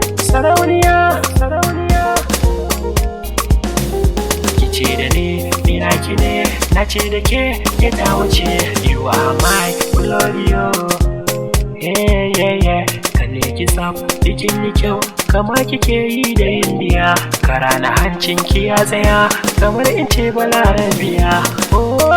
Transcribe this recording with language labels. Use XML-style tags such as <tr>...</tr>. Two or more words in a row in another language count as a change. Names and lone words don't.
<ha>Sarauniya, sarauniya. Ki ce da ni, ni naki ne, na ce da ke, ke ta wuce.</ha> <en>You are my Glorio. Yeah, yeah, yeah.</en> <ha>Kalle ki sab, bikin yi kyau, kama kike yi da India. Kara na hancin ki ya tsaya, kamar in ce Balarabiya. Oh.</ha>